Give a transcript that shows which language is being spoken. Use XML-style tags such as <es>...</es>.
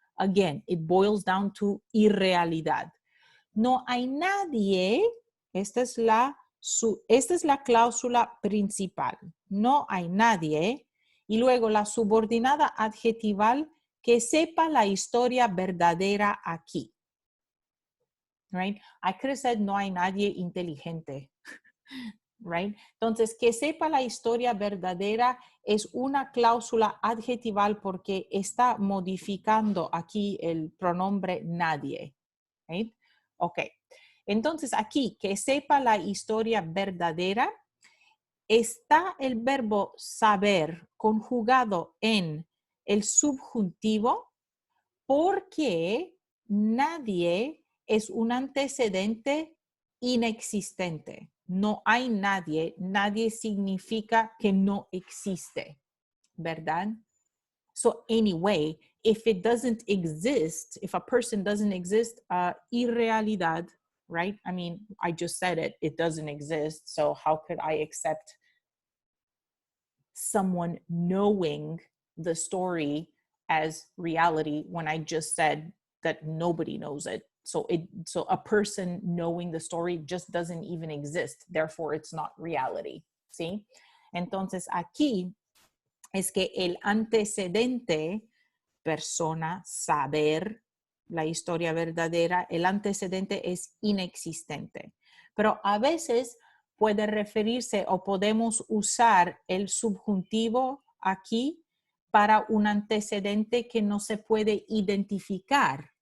<en>Again, it boils down to</en> <es>irrealidad. No hay nadie, esta es la cláusula principal. No hay nadie. Y luego la subordinada adjetival que sepa la historia verdadera aquí.</es> <en>Right? I could have said</en> <es>no hay nadie inteligente.</es> <en>Right?</en> <es>Entonces, que sepa la historia verdadera es una cláusula adjetival porque está modificando aquí el pronombre nadie.</es> <en>Right?</en> <es>Ok. Entonces, aquí, que sepa la historia verdadera, está el verbo saber conjugado en el subjuntivo porque nadie es un antecedente inexistente. No hay nadie. Nadie significa que no existe, ¿verdad?</es> <en>So anyway, if it doesn't exist, if a person doesn't exist, irrealidad, right? I mean, I just said it. It doesn't exist. So how could I accept someone knowing the story as reality when I just said that nobody knows it? So a person knowing the story just doesn't even exist. Therefore, it's not reality.</en> <es>¿Sí? Entonces, aquí es que el antecedente, persona, saber la historia verdadera, el antecedente es inexistente. Pero a veces puede referirse o podemos usar el subjuntivo aquí para un antecedente que no se puede identificar.</es>